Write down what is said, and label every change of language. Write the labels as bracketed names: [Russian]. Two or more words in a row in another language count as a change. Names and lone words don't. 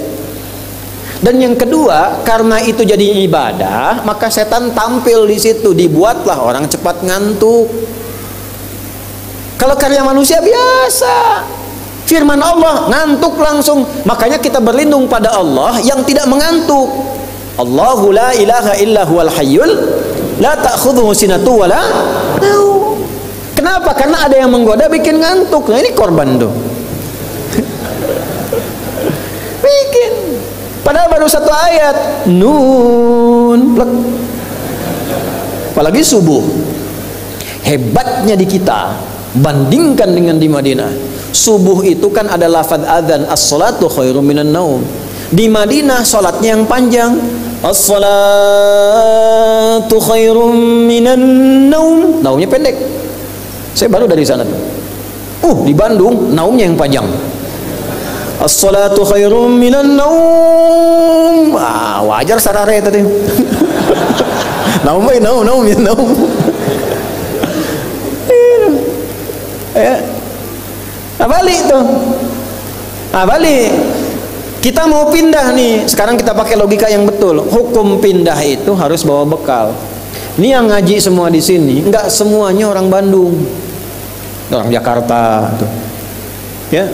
[Indonesian] Dan yang kedua, karena itu jadi ibadah, maka setan tampil di situ, dibuatlah orang cepat ngantuk. Kalau karya manusia biasa, firman Allah ngantuk langsung. Makanya kita berlindung pada Allah yang tidak mengantuk. [Arabic] الله لا إله إلا هو الحي لا تأخذه سنة ولا نوم. [Indonesian] Kenapa? Karena ada yang menggoda bikin ngantuk. Nah ini korban tuh. Bikin. Padahal baru 1 ayat. Nun. Plek. Apalagi subuh. Hebatnya di kita, bandingkan dengan di Madinah. Subuh itu kan ada lafaz adzan, [Arabic] الصلاة خير من النوم. [Indonesian] Di Madinah salatnya yang panjang. [Arabic] الصلاة خير من النوم. [Indonesian] Naumnya pendek. Saya baru dari sana tuh. Di Bandung naumnya yang panjang. [Arabic] الصلاة خير من النوم. [Indonesian] Wajar sarare tadi. Naum. Balik tuh. Balik. Kita mau pindah nih. Sekarang kita pakai logika yang betul. Hukum pindah itu harus bawa bekal. Ini yang ngaji semua di sini, enggak semuanya orang Bandung. Orang Jakarta tuh. Ya.